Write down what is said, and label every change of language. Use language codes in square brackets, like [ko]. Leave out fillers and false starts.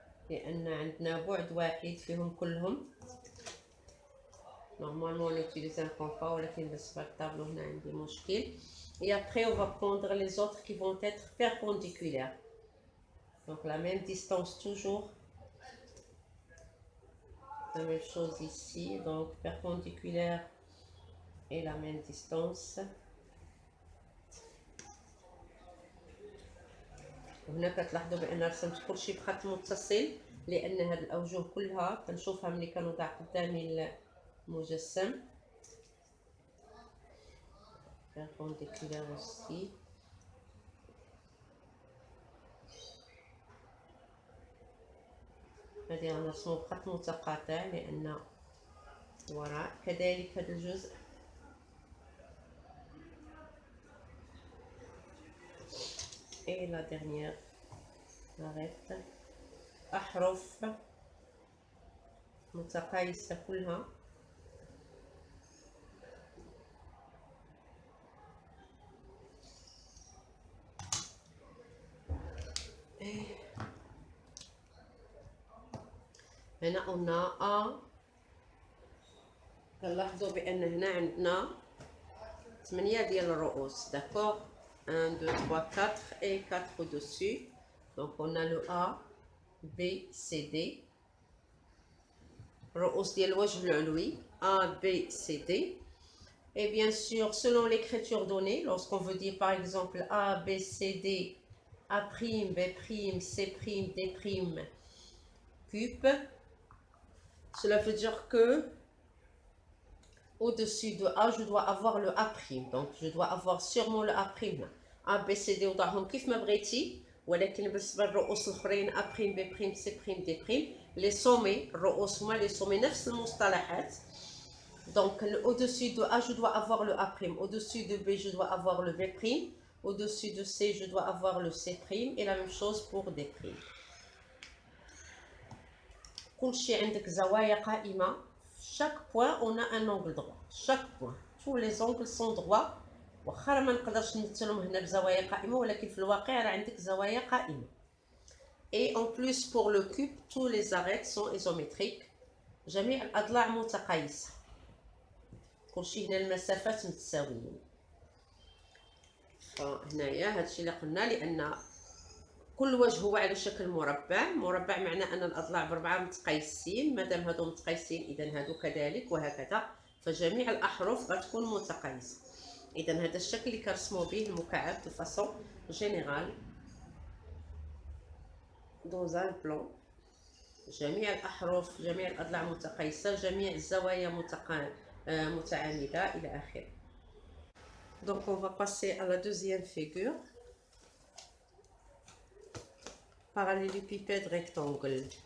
[ar] لأن عندنا بعد واحد فيهم كلهم. [fr] Normalement on utilise un compas, [ar] ولكن بالنسبة للطابلو هنا عندي مشكل. [fr] Et après on va prendre les autres qui vont être perpendiculaires. Donc la même distance toujours. La même chose ici, donc perpendiculaire et la même distance. [ar] وهنا كتلاحظوا بان رسمت كلشي بخط متصل، لان هاد الاوجه كلها كنشوفها ملي كنوضع قدامي المجسم. [fr] perpendiculaire aussi. [ar] هذه غنرسمو بخط متقاطع لان وراء. كذلك هذا الجزء [fr] et la dernière arête. [ar] أحرف متقايسة كلها. هنا قلنا كنلاحظوا بأن هنا عندنا 8 ديال الرؤوس. [fr] داكوغ 1 2 3 4 et 4 au-dessus. Donc on a le A, B, C, D. [ar] رؤوس ديال الوجه العلوي A, B, C, D. [fr] Et bien sûr, selon l'écriture donnée, lorsqu'on veut dire par exemple A, B, C, D, A', B', C', D', cube, cela veut dire que au-dessus de A, je dois avoir le A'. Donc, je dois avoir sûrement le A'. A, B, C, D [ar] وضعهم كيف ما بغيتي، ولكن بالنسبة للرؤوس الآخرين [fr] A', B', C', D'. Les sommets, [ar] الرؤوس هما [fr] les sommets [ar] نفس المصطلحات. [fr] Donc, au-dessus de A, je dois avoir le A'. Au-dessus de B, je dois avoir le B'. Au-dessus de C, je dois avoir le C'. Et la même chose pour D'. [ar] كلشي عندك زوايا قائمة. [fr] Chaque point, on a un angle droit. Chaque point. Tous les angles sont droits. [ar] واخا ما نقدرش نمثلهم هنا بزوايا قائمة، ولكن في الواقع راه عندك زوايا قائمة. [fr] Et en plus pour le cube, tous les arêtes sont isométriques. [ar] جميع الأضلاع متقايسة. كلشي هنا المسافات متساويين. فهنايا هادشي اللي قلنا، لأن كل وجه هو على شكل مربع. مربع معناه أن الأضلاع بربعة متقايسين. مادام هادو متقايسين إذا هادو كذلك وهكذا. فجميع الأحرف غتكون متقايسة. إذا هذا الشكل اللي كنرسمو به المكعب [fr] دو فاسون جينيرال dans un plan. [ar] جميع الأحرف، جميع الأضلاع متقايسة، جميع الزوايا متعامدة إلى آخره. [fr] Donc on va passer à la deuxième figure. Parallélépipède rectangle.